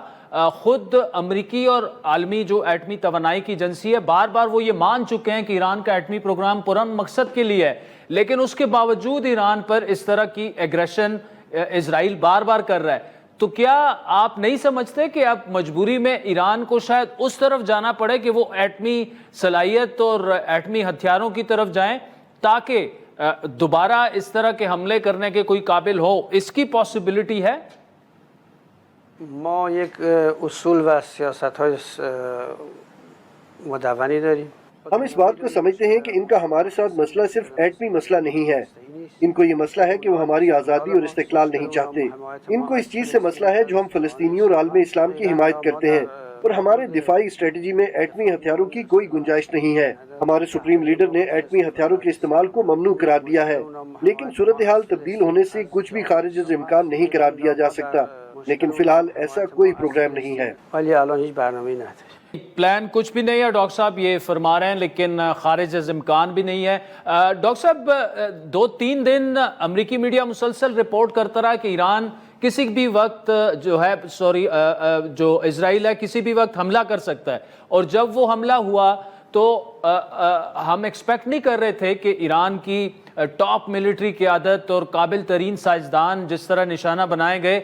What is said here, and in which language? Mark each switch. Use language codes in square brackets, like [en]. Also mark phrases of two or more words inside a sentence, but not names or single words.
[ur] خود امریکی اور عالمی جو ایٹمی توانائی کی ایجنسی ہے، بار بار وہ یہ مان چکے ہیں کہ ایران کا ایٹمی پروگرام پرامن مقصد کے لیے ہے، لیکن اس کے باوجود ایران پر اس طرح کی ایگریشن اسرائیل بار بار کر رہا ہے۔ تو کیا آپ نہیں سمجھتے کہ اب مجبوری میں ایران کو شاید اس طرف جانا پڑے کہ وہ ایٹمی صلاحیت اور ایٹمی ہتھیاروں کی طرف جائیں؟ تاکہ دوبارہ اس طرح کے حملے کرنے کے کوئی قابل ہو؟ اس کی پاسبلٹی ہے؟ [fa] ما یک اصول و سیاست‌های مدونی داریم. [ur] ہم اس بات کو سمجھتے ہیں کہ ان کا ہمارے ساتھ مسئلہ صرف ایٹمی مسئلہ نہیں ہے. ان کو یہ مسئلہ ہے کہ وہ ہماری آزادی اور استقلال نہیں چاہتے. ان کو اس چیز سے مسئلہ ہے جو ہم فلسطینیوں اور عالم اسلام کی حمایت کرتے ہیں، اور ہمارے دفاعی اسٹریٹجی میں ایٹمی ہتھیاروں کی کوئی گنجائش نہیں ہے. ہمارے سپریم لیڈر نے ایٹمی ہتھیاروں کے استعمال کو ممنوع قرار دیا ہے، لیکن صورتحال تبدیل ہونے سے کچھ بھی خارج از امکان نہیں قرار دیا جا سکتا. لیکن فی الحال ایسا کوئی پروگرام نہیں ہے. [fa] ولی الان هیچ برنامه‌ای نداریم. [ur] پلان کچھ بھی نہیں ہے، ڈاکٹر صاحب یہ فرما رہے ہیں، لیکن خارج از امکان بھی نہیں ہے. ڈاکٹر صاحب 2-3 دن امریکی میڈیا مسلسل رپورٹ کرتا رہا کہ ایران کسی بھی وقت جو اسرائیل ہے کسی بھی وقت حملہ کر سکتا ہے، اور جب وہ حملہ ہوا تو ہم ایکسپیکٹ نہیں کر رہے تھے کہ ایران کی [en] top military [ur] قیادت اور قابل ترین سائنسدان جس طرح نشانہ بنائے گئے.